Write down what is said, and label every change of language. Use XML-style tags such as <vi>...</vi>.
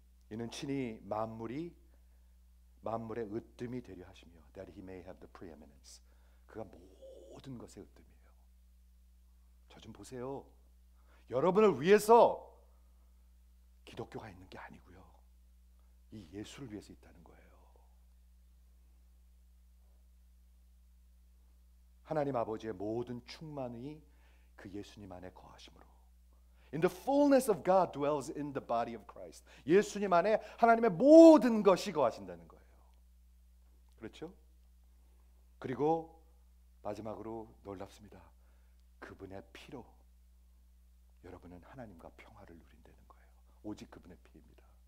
<ko>이는 친히 만물의 으뜸이 되려 하시며</ko> <en>that he may have the preeminence.</en> <ko>그가 모든 것의 으뜸이에요. 저 좀 보세요. 여러분을 위해서 기독교가 있는 게 아니고요, 이 예수를 위해서 있다는 거예요. 하나님 아버지의 모든 충만이 그 예수님 안에 거하심으로,</ko> <en>In the fullness of God dwells in the body of Christ.</en> <ko>예수님 안에 하나님의 모든 것이 거하신다는 거예요. 그렇죠? 그리고 마지막으로 놀랍습니다. 그분의 피로 여러분은 하나님과 평화를 누린다는 거예요. 오직 그분의 피입니다.</ko>